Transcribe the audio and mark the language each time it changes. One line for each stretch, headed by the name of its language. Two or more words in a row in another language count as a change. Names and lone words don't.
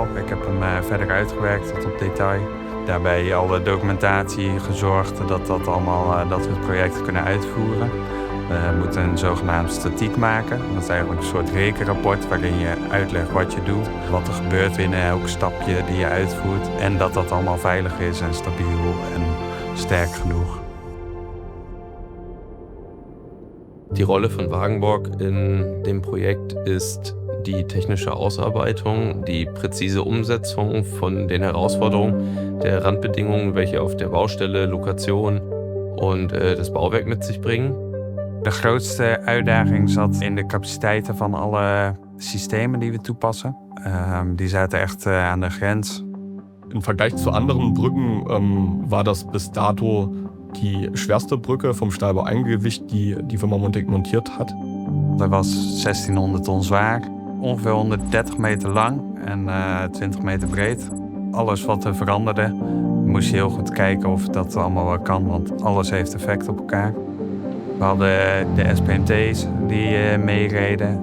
Dutch: Ik heb hem verder uitgewerkt tot op detail. Daarbij al de documentatie gezorgd dat we het project kunnen uitvoeren. We moeten een zogenaamd statiek maken. Dat is eigenlijk een soort rekenrapport waarin je uitlegt wat je doet, wat er gebeurt binnen elk stapje die je uitvoert en dat allemaal veilig is en stabiel en sterk genoeg.
German: Die Rolle von Wagenborg in dem Projekt ist die technische Ausarbeitung, die präzise Umsetzung von den Herausforderungen der Randbedingungen, welche auf der Baustelle, Lokation und das Bauwerk mit sich bringen.
Dutch: De grootste uitdaging zat in de capaciteiten van alle systemen die we toepassen. Die zaten echt aan de grens.
German: Im Vergleich zu anderen Brücken war das bis dato die schwerste Brücke vom Stahlbau-Eingewicht die die Firma Montec montiert hat.
Dutch: Dat was 1600 ton zwaar, ongeveer 130 meter lang en 20 meter breed. Alles wat er veranderde, moest je heel goed kijken of dat allemaal wel kan, want alles heeft effect op elkaar. We hadden de SPMT's die meereden.